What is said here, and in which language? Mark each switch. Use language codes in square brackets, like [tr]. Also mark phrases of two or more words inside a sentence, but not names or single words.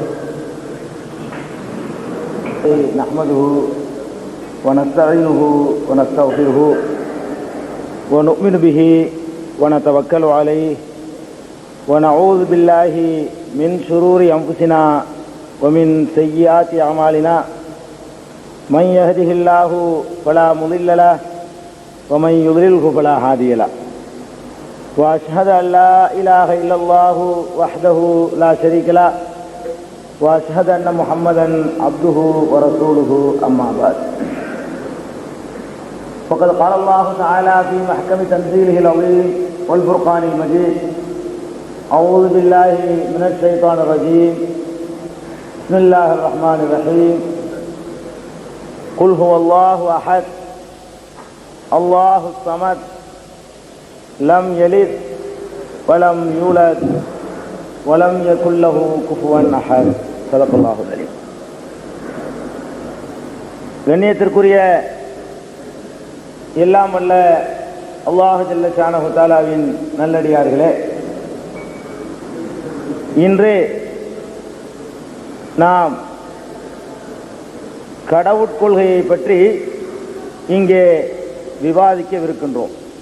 [ar] نحمده ونستعينه ونستغفره ونؤمن به ونتوكل عليه ونعوذ بالله من شرور أنفسنا ومن سيئات أعمالنا من يهده الله فلا مضل له ومن يضلل فلا هادي له وأشهد أن لا إله إلا الله وحده لا شريك له وأشهد أن محمدا عبده ورسوله أما بعد فقد قال الله تعالى في محكم تنزيله العظيم والفرقان المجيد أعوذ بالله من الشيطان الرجيم بسم الله الرحمن الرحيم قل هو الله أحد الله الصمد لم يلد ولم يولد ولم يكن له كفوا أحد صدق الله العليم. [ta] கண்ணியத்திற்குரிய எல்லாம் வல்ல [ar] الله جل شأنه [ta] தஆலாவின் நல்லடியார்களே, இன்று நாம் கடவுட்கொள்கையை பற்றி இங்கே விவாதிக்கவிருக்கின்றோம்.